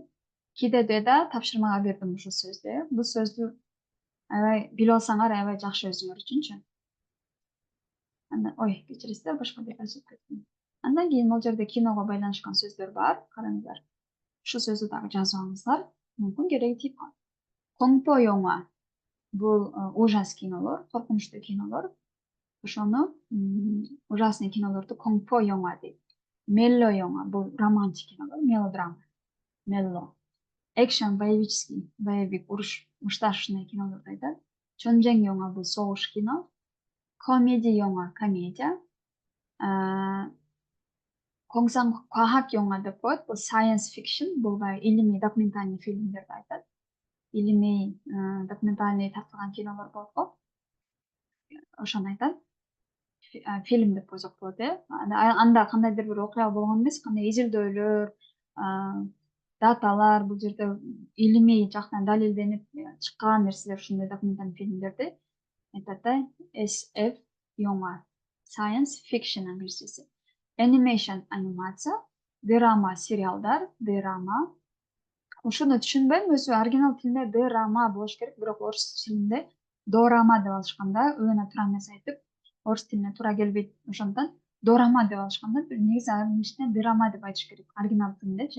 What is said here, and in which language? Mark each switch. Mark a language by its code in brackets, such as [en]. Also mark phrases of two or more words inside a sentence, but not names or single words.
[ky] Кидеде да тапшырмага бердим ушул сөздү. Бул сөздү аябай билип алсаңар, аябай жакшы өзүңөр үчүнчү. Ой, кечиресиздер, башка бир жазып кеттим. Андан кийин бул жерде киного байланышкан сөздөр бар. Караңыздар. Ушул сөздү дагы жазып алыңыздар. Мүмкүн кереги тийип калат. [ko] 공포 영화. [ky] Бул ужас кинолор, коркунучтуу кинолор. Ошону ужасный кинолорду [ko] 공포 영화 [ky] дейт. [ko] 멜로 영화. [ky] Бул романтик кинолор, мелодрама. 멜로. Экшен, боевический, боевик, уруш, мушташный кинолорду айтат. [ko] 전쟁 영화. [ky] Бул согуш кино. [ko] 코미디 영화, комедия. 공상 과학 영화 [ky] деп коет. [en] Бул science fiction, [ky] бул илимий документальный фильмдерди айтат. Илимий документальный тартылган кинолор болот го. Ошону айтат. Фильм деп койсок болот, анда кандайдыр бир окуя болгон эмес, кандай изилдөөлөр, даталар, бул жерде илимий жактан далилденип чыккан нерселер, ушундай документальный фильмдерди айтат да. [ko] SF 영화, [en] science fiction [ky] англисчеси. Animation, анимация, драма, сериалдар, драма. Ушуну түшүнбөйм, өзү оригинал тилинде драма болуш керек, бирок орус тилинде дорама деп алышкан да, өөнө туура эмес айтып, орус тилине туура келбейт. Ошондон дорама деп алышкан да, негизи анын ичине драма деп айтыш керек, оригинал тилиндечи.